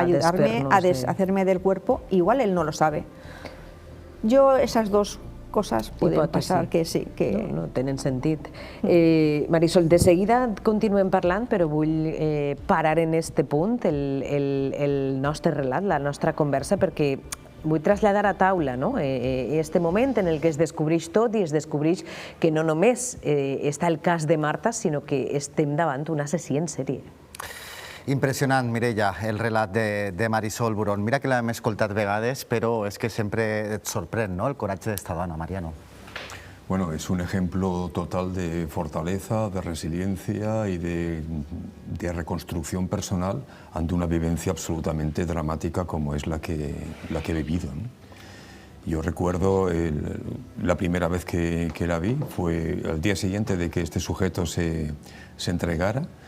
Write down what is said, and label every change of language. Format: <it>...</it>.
<es>ayudarme a deshacerme del cuerpo. Igual él no lo sabe. Yo esas dos cosas pueden pasar que sí. Que...</es> <ca>No tenen sentit. Marisol, de seguida continuem parlant, però vull parar en este punt el nostre relat, la nostra conversa, perquè vull traslladar a taula este moment en el que es descobreix tot i es descobreix que no només està el cas de Marta, sinó que estem davant un assassí en sèrie. Impressionant, Mireia, el relat de Marisol Buron. Mira que l'hem escoltat vegades, però és que sempre et sorprèn, ¿no?, el coratge d'esta dona, Mariano.</ca> <es>Bueno, es un ejemplo total de fortaleza, de resiliencia y de reconstrucción personal ante una vivencia absolutamente dramática como es la que he vivido, ¿no? Yo recuerdo la primera vez que la vi fue al día siguiente de que este sujeto se entregara.</es>